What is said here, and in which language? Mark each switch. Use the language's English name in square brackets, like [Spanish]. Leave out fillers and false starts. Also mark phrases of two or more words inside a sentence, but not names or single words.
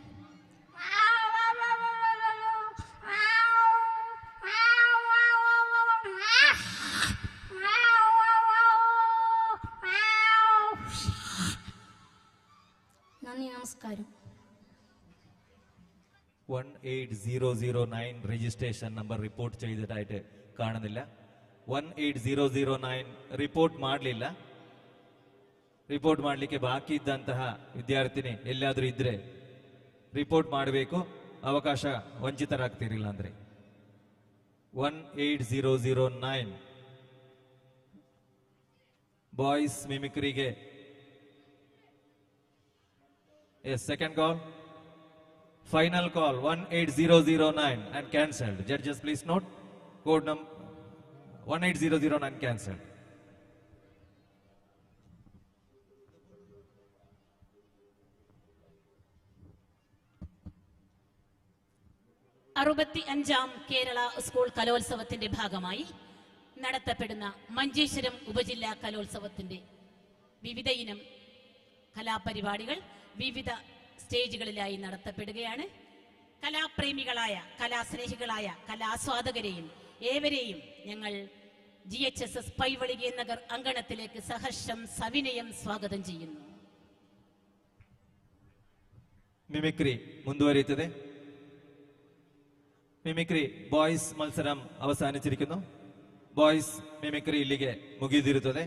[Malayalam] നന്ദി, നമസ്കാരം. 18009 രജിസ്ട്രേഷൻ നമ്പർ റിപ്പോർട്ട് ചെയ്തതായിട്ട് കാണുന്നില്ല. [Kannada] 18009 ರಿಪೋರ್ಟ್ ಮಾಡಲಿಲ್ಲ. ರಿಪೋರ್ಟ್ ಮಾಡಲಿಕ್ಕೆ ಬಾಕಿ ಇದ್ದಂತಹ ವಿದ್ಯಾರ್ಥಿನಿ ಎಲ್ಲಾದರೂ ಇದ್ರೆ ರಿಪೋರ್ಟ್ ಮಾಡಬೇಕು. ಅವಕಾಶ ವಂಚಿತರಾಗ್ತಿರಲಿಲ್ಲ ಅಂದ್ರೆ 18009 ಬಾಯ್ಸ್ ಮಿಮಿಕ್ರಿಗೆ [English] second call, final call 18009 and cancelled. Judges please note, code number 18009 cancelled. [Malayalam] അറുപത്തിയഞ്ചാം കേരള സ്കൂൾ കലോത്സവത്തിന്റെ ഭാഗമായി നടത്തപ്പെടുന്ന മഞ്ചേശ്വരം ഉപജില്ലാ കലോത്സവത്തിന്റെ വിവിധ ഇനം കലാപരിപാടികൾ വിവിധ സ്റ്റേജുകളിലായി നടത്തപ്പെടുകയാണ്. കലാപ്രേമികളായ, കലാസ്നേഹികളായ, കലാസ്വാദകരെയും ഏവരെയും ഞങ്ങൾ GHSS പൈവളികെ നഗർ അങ്കണത്തിലേക്ക് സഹർഷം സവിനയം സ്വാഗതം ചെയ്യുന്നു. [Kannada] ಮಿಮಿಕ್ರಿ ಮುಂದುವರಿಯುತ್ತದೆ. [English] mimicry boys [Malayalam] മത്സരം അവസാനിച്ചിരിക്കുന്നു. [Kannada] ಬಾಯ್ಸ್ ಮಿಮಿಕ್ರಿ ಇಲ್ಲಿಗೆ ಮುಗಿದಿರುತ್ತದೆ.